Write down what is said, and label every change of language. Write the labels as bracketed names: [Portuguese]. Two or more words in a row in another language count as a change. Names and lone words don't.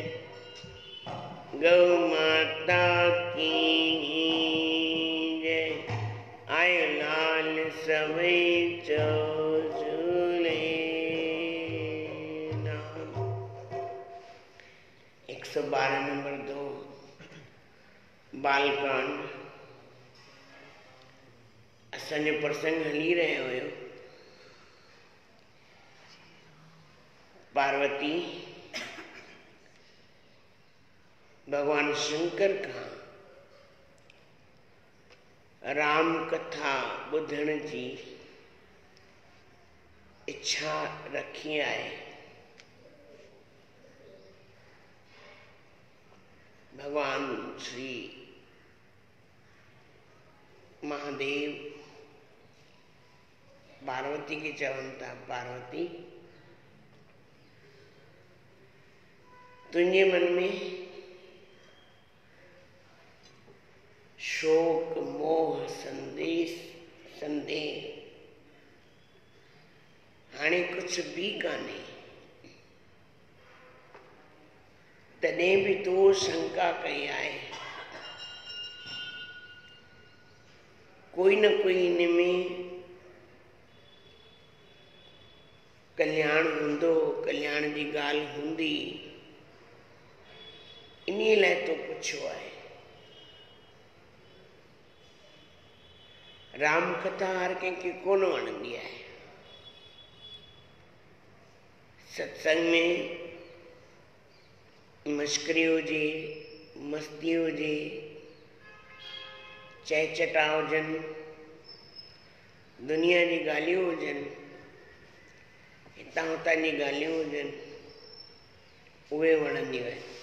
[Hindi] गौ माता की जय। [Sindhi] आयो लाल सबै झूले नाम। 112 नंबर 2 बालकांड। असांजो प्रसंग हली रहियो हुयो। पार्वती भगवान शंकर का राम कथा ॿुधण जी इच्छा रखी आहे। भगवान श्री महादेव पार्वती के चवनि था, पार्वती तुझे मन में शोक मोह संदेह हाणे कुछ भी कान्हे, तॾहिं भी तूं शंका कई आहे। कोई न कोई इन में कल्याण हूंदो, कल्याण जी ॻाल्हि हूंदी, इन्हीअ लाइ तो पुछियो आहे। राम कथा हर कंहिंखे कोन वणंदी आहे। सत्संग में मश्करी हुजे, मस्ती हुजे, चहचटा हुजनि, दुनिया जी ॻाल्हियूं हुजनि, हितां हुतां जी ॻाल्हियूं हुजनि, उहे वणंदियूं आहिनि।